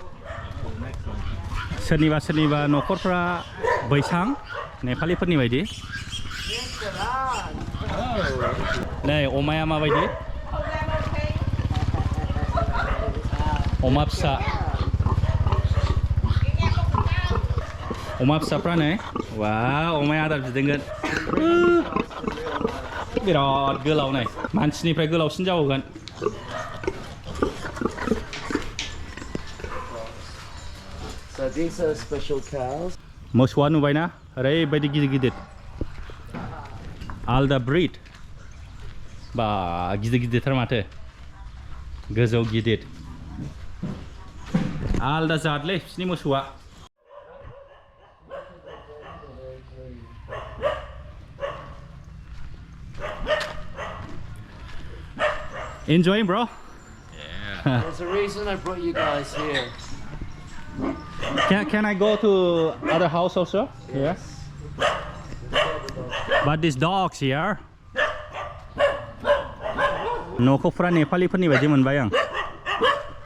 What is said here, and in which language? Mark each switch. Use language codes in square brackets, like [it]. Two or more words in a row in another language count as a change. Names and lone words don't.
[brx] सोरनिबा न'खरफ्रा बैसां नेपालिफोरनि बायदि नै अमाया माबायदि अमा फिसा अमा फिसाफ्रा नै वा अमाया आदार बिदोंगोन बिराद गोलाव नै मानसिनिफ्राय गोलावसिन जाबावगोन [en] So these are special cows. [brx] मोसौआ नुबायना ओरैबायदि गिदिर गिदिर आलदा ब्रिड बा गिदिर गिदिरथार माथो गोजौ गिदिर आलदा जातलै बिसिनि मोसौआ [en] Enjoying, bro? Yeah. There's a reason I brought you guys here. Can I go to other house also? Yes. But these dogs here. [brx] न'खौफ्रा नेपालिफोरनि बायदि मोनबाय आं